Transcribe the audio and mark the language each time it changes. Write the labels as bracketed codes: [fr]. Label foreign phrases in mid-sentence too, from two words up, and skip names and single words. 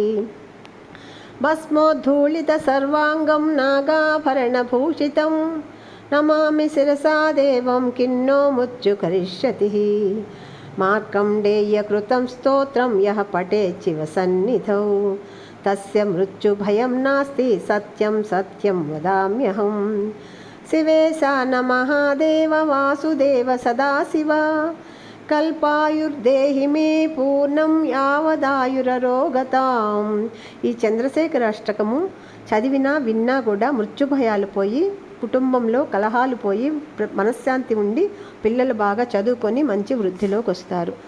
[sa] भस्मोद्धूलितसर्वाङ्गं नागाभरणभूषितं, नमामि शिरसा देवं किन्नो मृत्यु करिष्यति. मार्कण्डेयकृतं स्तोत्रं यः पठेत् शिवसन्निधौ, तस्य मृत्युभयं नास्ति सत्यं सत्यं वदाम्यहं. शिवेशा न महादेव वासुदेव सदाशिव, కల్పాయుర్దేహి మే పూర్ణం యావదాయురరోగతాం. [te] ఈ చంద్రశేఖర అష్టకము చదివినా విన్నా కూడా మృత్యుభయాలు పోయి, కుటుంబంలో కలహాలు పోయి, మనశ్శాంతి ఉండి పిల్లలు బాగా చదువుకొని మంచి వృద్ధిలోకి వస్తారు.